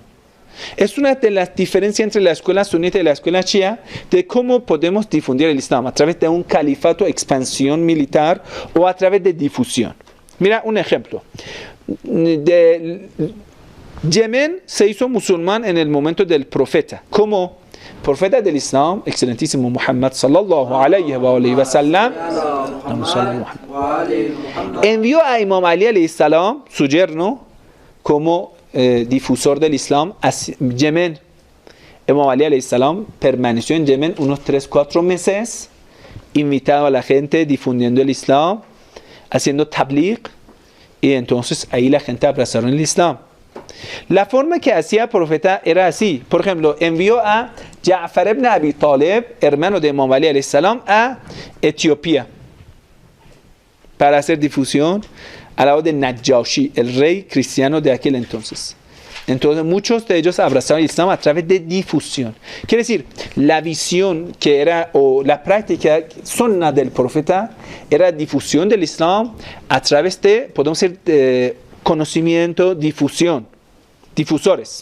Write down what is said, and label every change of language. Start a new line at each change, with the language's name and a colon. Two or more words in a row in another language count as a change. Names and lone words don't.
Spanish: Es una de las diferencias entre la escuela sunita y la escuela shia de cómo podemos difundir el Islam, a través de un califato, expansión militar o a través de difusión. Mira un ejemplo. Yemen se hizo musulmán en el momento del profeta. Como profeta del Islam, excelentísimo Muhammad
Arabic: صلى الله عليه وسلم,
Spanish: envió a Imam Ali
Arabic: عليه السلام,
Spanish: su yerno, como difusor del Islam a Yemen. Imam Ali
Arabic: عليه السلام
Spanish: permaneció en Yemen unos 3-4 meses, invitaba a la gente, difundiendo el Islam, haciendo tabligh, y entonces ahí la gente abrazaron el Islam. La forma que hacía el profeta era así. Por ejemplo, envió a Ja'far ibn Abi Talib, hermano de Imam Ali
Arabic: عليه السلام,
Spanish: a Etiopía para hacer difusión al lado de Najashi, el rey cristiano de aquel entonces. Entonces muchos de ellos abrazaron el Islam a través de difusión. Quiere decir, la visión que era, o la práctica sunna del profeta, era difusión del Islam a través de, podemos decir, conocimiento, difusión, difusores.